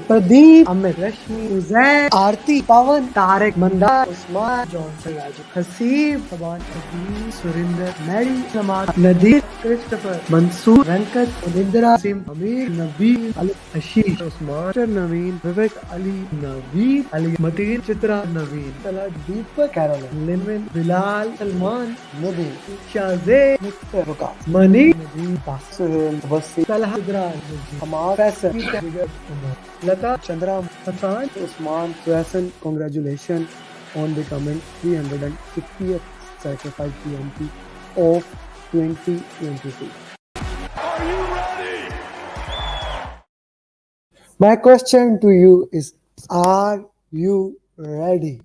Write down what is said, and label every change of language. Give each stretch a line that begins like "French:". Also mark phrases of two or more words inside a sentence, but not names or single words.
English: Pradeep, Amit, Rashmi, Suzanne, Aarti, Pawan, Tarek, Mandar, Usman, Johnson, Raju, Hasib, Saban, Abhi, Surinder, Mary, Samad, Nadir, Christopher, Mansoor, Venkat, Unindra, Sim, Amir, Nabil, Ali, Ashish, Usman, Naveen, Vivek, Ali, Naveed, Ali, Mateen, Chitra, Naveen, Salah, Deepak, Caroline, Linvin, Bilal, Salman, Nabil, Shazay, Mr. Vikas, Mani, Nadeem, Suhail, Wasi, Salah, Sidra, Amar, Faisal, Vigat, Umar, Lata, Chandra, Hassan, Usman, Faisal, congratulations on becoming 350th certified PMP of 2022. My question to you is, are you ready?